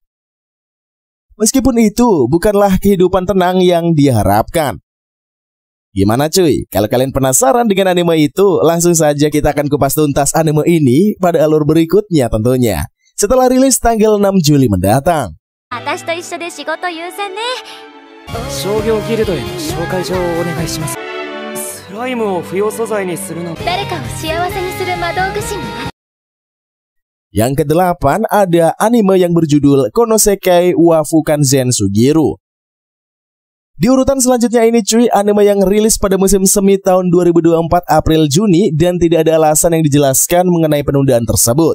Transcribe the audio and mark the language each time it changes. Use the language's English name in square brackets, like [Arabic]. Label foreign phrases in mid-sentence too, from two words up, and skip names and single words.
[Indonesian] Meskipun itu bukanlah kehidupan tenang yang diharapkan. Gimana cuy? Kalau kalian penasaran dengan anime itu, langsung saja kita akan kupas tuntas anime ini pada alur berikutnya tentunya. Setelah rilis tanggal 6 Juli mendatang. [Japanese] 商業ギルドへの紹介状をお願いします。スライムを不要素材にするの誰かを幸せにする魔導具師になる。 [Indonesian] Yang ke-8 ada anime yang berjudul Konosekai wa Fukanzen Sugiru. Di urutan selanjutnya ini cuy, anime yang rilis pada musim semi tahun 2024 April-Juni dan tidak ada alasan yang dijelaskan mengenai penundaan tersebut.